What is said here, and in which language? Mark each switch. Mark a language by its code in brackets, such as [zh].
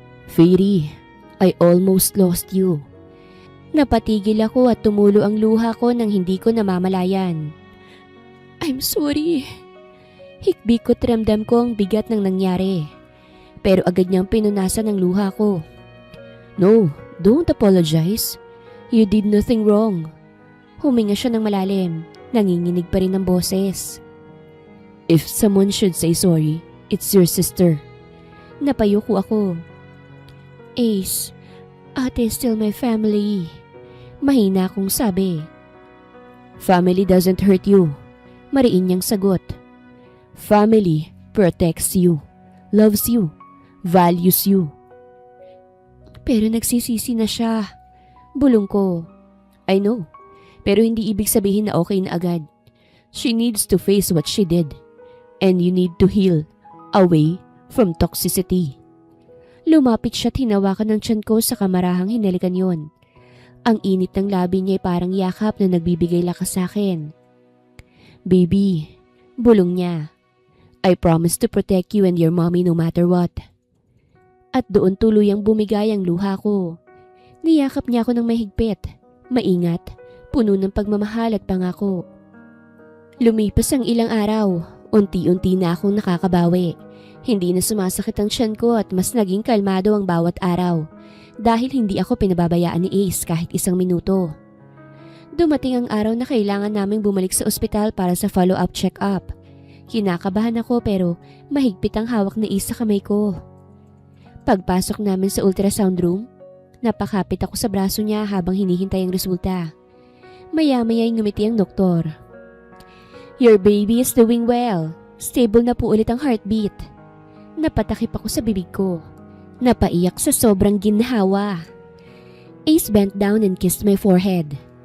[en] "Fairy, I almost lost you." [tl] Napatigil ako at tumulo ang luha ko nang hindi ko namamalayan. [en] "I'm sorry." [tl] Hikbi ko't ramdam ko ang bigat ng nangyari. Pero agad niyang pinunasan ang luha ko. [en] "No, don't apologize. You did nothing wrong." [tl] Huminga siya ng malalim. Nanginginig pa rin ang boses. [en] "If someone should say sorry, it's your sister." [tl] Napayuko ako. [en] "Ace, ate is still my family." [tl] Mahina akong sabi. [en] "Family doesn't hurt you." Mariin niyang sagot. "Family protects you, loves you, values you." [tl] Pero nagsisisi na siya. Bulong ko. [en] "I know, [tl] pero hindi ibig sabihin na okay na agad. [en] She needs to face what she did. And you need to heal away from toxicity." [tl] Lumapit siya at hinawakan ng tiyan ko sa kamarahang hinalikan yon. Ang init ng labi niya ay parang yakap na nagbibigay lakas sa akin. "Baby," bulong niya. [en] "I promise to protect you and your mommy no matter what." [tl] At doon tuluyang bumigay ang luha ko. Niyakap niya ako ng mahigpit, maingat, puno ng pagmamahal at pangako. Lumipas ang ilang araw, unti-unti na akong nakakabawi. Hindi na sumasakit ang tiyan ko at mas naging kalmado ang bawat araw dahil hindi ako pinababayaan ni Ace kahit isang minuto. Dumating ang araw na kailangan naming bumalik sa ospital para sa follow-up check-up. Kinakabahan ako pero mahigpit ang hawak ni Ace sa kamay ko. Pagpasok namin sa ultrasound room, napakapit ako sa braso niya habang hinihintay ang resulta. Maya-maya'y ngumiti ang doktor. [en] "Your baby is doing well. [tl] Stable na po ulit ang heartbeat." Napatakip ako sa bibig ko. Napaiyak sa sobrang ginhawa. [en] Ace bent down and kissed my forehead.